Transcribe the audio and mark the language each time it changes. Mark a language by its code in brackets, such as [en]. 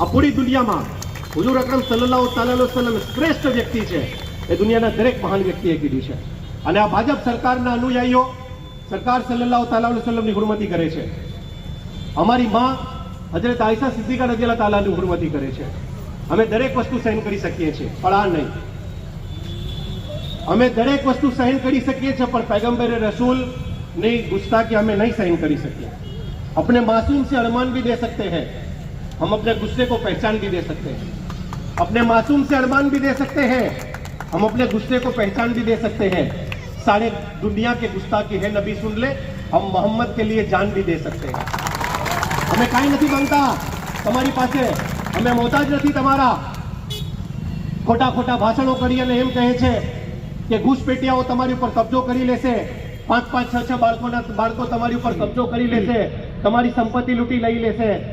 [gu] આ પૂરી દુનિયામાં હુજુર અકરમ સલ્લલ્લાહુ અલૈહિ વસલ્લમ શ્રેષ્ઠ વ્યક્તિ છે એ દુનિયાના દરેક મહાન વ્યક્તિએ કીધું છે. અને આ ભાજપ સરકારના અનુયાયીઓ સરકાર સલ્લલ્લાહુ અલૈહિ વસલ્લમની હુરમતી કરે છે. અમારી માં હજરત આયશા સિદ્દીકા રઝિયલ્લાહુ તાલાની હુરમતી કરે છે. અમે દરેક વસ્તુ સહન કરી શકીએ છીએ, પણ આ નહીં. અમે દરેક વસ્તુ સહન કરી શકીએ છીએ પણ [hi] पैगंबर रसूल नहीं गुस्ताखी हमें नहीं सहन कर सकते. अपने मासूम से अरमान भी दे सकते हैं, हम अपने गुस्से को पहचान भी दे सकते हैं. अपने मासूम से अरमान भी दे सकते हैं, हम अपने गुस्से को पहचान भी दे सकते हैं. सारे दुनिया के गुस्ताखी है नबी सुन ले, हम मोहम्मद के लिए जान भी दे सकते हैं. हमें काई नहीं बनता [gu] તમારી પાસે, અમે મોહતાજ નથી તમારા. ખોટા ખોટા ભાષણો કરી અને એમ કહે છે કે ઘૂસપેટિયાઓ તમારી ઉપર કબજો કરી લેશે, 5-5, 6 બાળકો તમારી ઉપર કબજો કરી લેશે, તમારી સંપત્તિ લૂંટી લઈ લેશે.